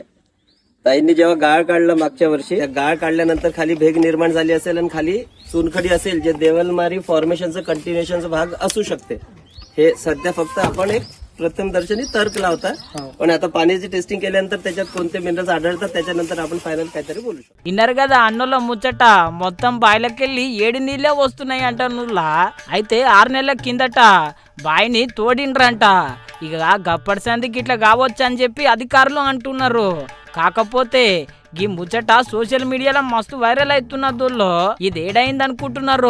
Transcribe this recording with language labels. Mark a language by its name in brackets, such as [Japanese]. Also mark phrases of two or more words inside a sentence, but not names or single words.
[Marathi] ताईंनी जेव्हा गाळ काढला मागच्या वर्षी, त्या गाळ काढल्यानंतर खाली भेग निर्माण झाली असेल आणि खाली चुनखडी असेल, जे देवलमारी फॉर्मेशनचं कंटिन्युएशनचा भाग असू शकते. हे सध्या फक्त आपण एक प्रथमदर्शनी तर्क लावता. पण आता पाण्याची टेस्टिंग केल्यानंतर त्याच्यात कोणते मिनरल्स आढळतात त्याच्यानंतर आपण फायनल काहीतरी बोलू शकतो. [Telugu] ఇన్నర్ కదా అన్నోళ్ళ ముచ్చట మొత్తం బాయిలకెళ్ళి 7 నీళ్ళే వస్తున్నాయి అంట. నువ్వులా అయితే 6 నెలల కిందట బాయిని తోడిండ్రంట. ఇక గప్పటి సందికి ఇట్లా కావచ్చు అని చెప్పి అధికారులు అంటున్నారు. కాకపోతే ఈ ముచ్చట సోషల్ మీడియాలో మస్తు వైరల్ అవుతున్నదుల్లో ఇది ఏడైంది అనుకుంటున్నారు?